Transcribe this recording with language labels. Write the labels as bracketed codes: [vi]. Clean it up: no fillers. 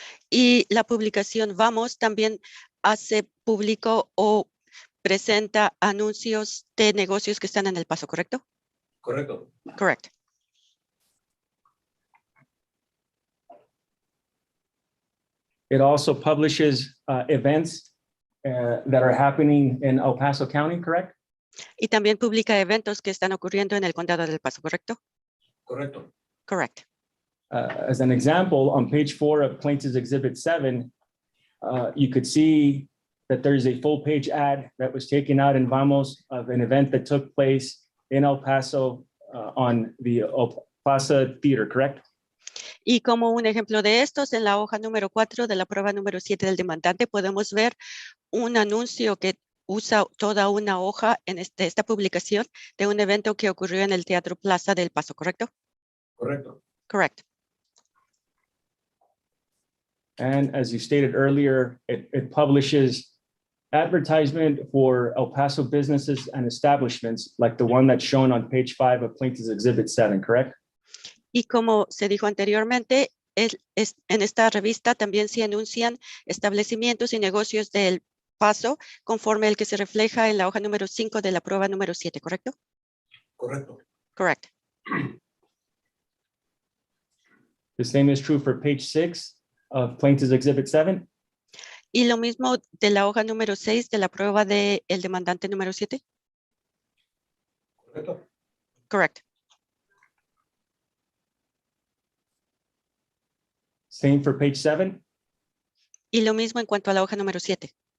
[es] Y la publicación Vamos también hace público o presenta anuncios de negocios que están en El Paso, ¿correcto? Correcto. [en] Correct. It also publishes events that are happening in El Paso County, correct? [es] Y también publica eventos que están ocurriendo en el Condado del Paso, ¿correcto? Correcto. [en] Correct. As an example, on page 4 of Plaintiff's Exhibit 7, you could see that there's a full page ad that was taken out in Vamos of an event that took place in El Paso on the El Paso Theater, correct? [es] Y como un ejemplo de estos, en la hoja número 4 de la prueba número 7 del demandante, podemos ver un anuncio que usa toda una hoja en esta publicación de un evento que ocurrió en el Teatro Plaza del Paso, ¿correcto? Correcto. [en] Correct. And as you stated earlier, it publishes advertisement for El Paso businesses and establishments like the one that's shown on page 5 of Plaintiff's Exhibit 7, correct? [es] Y como se dijo anteriormente, en esta revista también se anuncian establecimientos y negocios del Paso conforme el que se refleja en la hoja número 5 de la prueba número 7, ¿correcto? Correcto. [en] Correct. The same is true for page 6 of Plaintiff's Exhibit 7. [es] Y lo mismo de la hoja número 6 de la prueba del demandante número 7. Correcto. [en] Correct. Same for page 7. [es] Y lo mismo en cuanto a la hoja número 7.